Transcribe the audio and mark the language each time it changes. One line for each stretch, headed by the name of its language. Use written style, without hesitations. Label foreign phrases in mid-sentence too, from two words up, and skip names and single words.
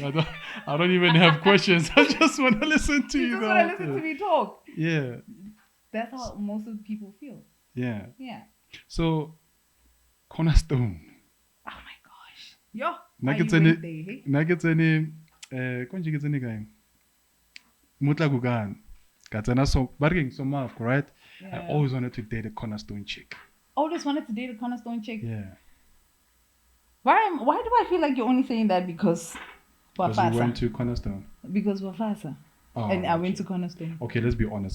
English: I don't even have questions. I just want to listen to you. You just want to listen to me talk. Yeah. That's how most of the people feel. Yeah. Yeah. So, Cornerstone. Oh my gosh. Yo. Nuggets why in you it. went there, hey? Nuggets in it. Konje ke tsene kae? Mutla kukan. Katsana so barking so much, right? I Yeah. always wanted to date a Cornerstone chick. Always wanted to date a cornerstone chick. Yeah. Why do I feel like you're only saying that because Because you Wafasa? went to Cornerstone. Because Wafasa. Oh, And I went to okay. Cornerstone. Okay, let's be honest.